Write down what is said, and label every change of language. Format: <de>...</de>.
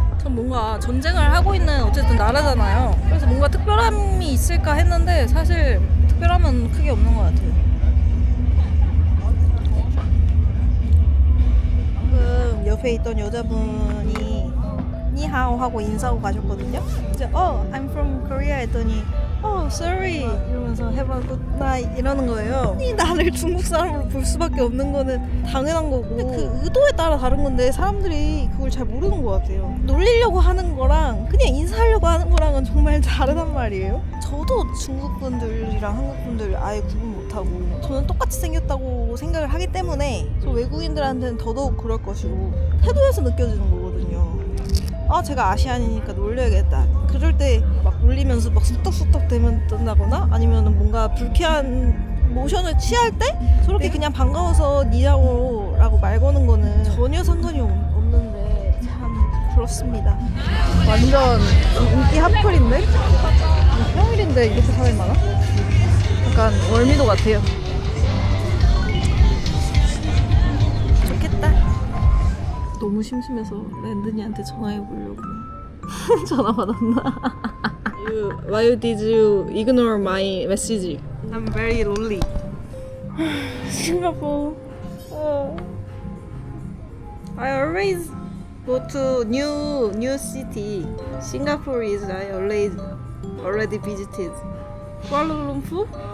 <ko>그래서 뭔가 전쟁을 하고 있는 어쨌든 나라잖아요. 그래서 뭔가 특별함이 있을까 했는데 사실 특별함은 크게 없는 것 같아요. 방금 옆에 있던 여자분이 니하오 하고 인사하고 가셨거든요. 이제</ko> <en>I'm from Korea</en> <ko>했더니 sorry 이러면서</ko> <en>have a good night</en> <ko>이러는 거예요. 이 나를 중국 사람으로 볼 수밖에 없는 거는 당연한 거고 근데 그 의도에 따라 다른 건데 사람들이 그걸 잘 모르는 것 같아요. 놀리려고 하는 거랑 그냥 인사하려고 하는 거랑은 정말 다르단 말이에요. 저도 중국 분들이랑 한국 분들 아예 구분 못하고 저는 똑같이 생겼다고 생각을 하기 때문에 저 외국인들한테는 더더욱 그럴 것이고 태도에서 느껴지는 거거든요. 제가 아시안이니까 놀려야겠다. 그럴 때 막 놀리면서 막 쑥덕쑥덕 대면뜬다거나 아니면 뭔가 불쾌한 모션을 취할 때 저렇게 그냥 반가워서 니하오라고 말 거는 거는 전혀 상관이 없는데 참 그렇습니다. 완전 인기 핫플인데? 평일인데 이렇게 사람이 많아? 약간 월미도 같아요. 좋겠다. 너무 심심해서 랜드니한테 전화해보려고 전화 받았나?</ko> <en>Why did you ignore my message? I'm very lonely. Singapore. I always go to new city. Singapore is I already visited. Kuala Lumpur.</en>